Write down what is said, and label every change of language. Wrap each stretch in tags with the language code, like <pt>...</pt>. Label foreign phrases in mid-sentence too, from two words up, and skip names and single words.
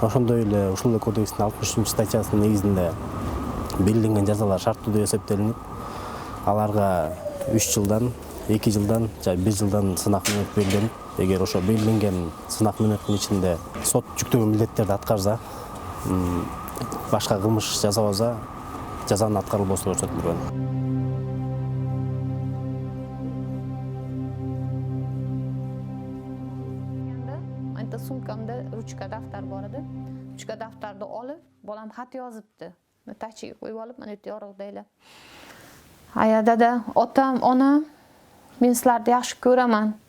<ky>ошондой эле ушул кодекстин 63-статьясынын негизинде белгиленген жазалар шарттуу деп эсептелинип, аларга 3 жылдан, 2 жылдан же 1 жылдан сынак мүнөт белгиленип, эгер ошо белгиленген сынак мүнөттүн ичинде сот жүктөгөн милдеттерди аткарса, башка кылмыш жасабаса, жазанын аткарылбоосу көрсөтүлгөн.</ky> <uz>Anta sumkamda ruchka daftar bor edi. Ruchka daftarni olib, bolam xat yozibdi. Tachiga qo'yib olib, mana bu yorug'daylar. Aya dada, otam, onam, men sizlarni yaxshi ko'raman.</uz>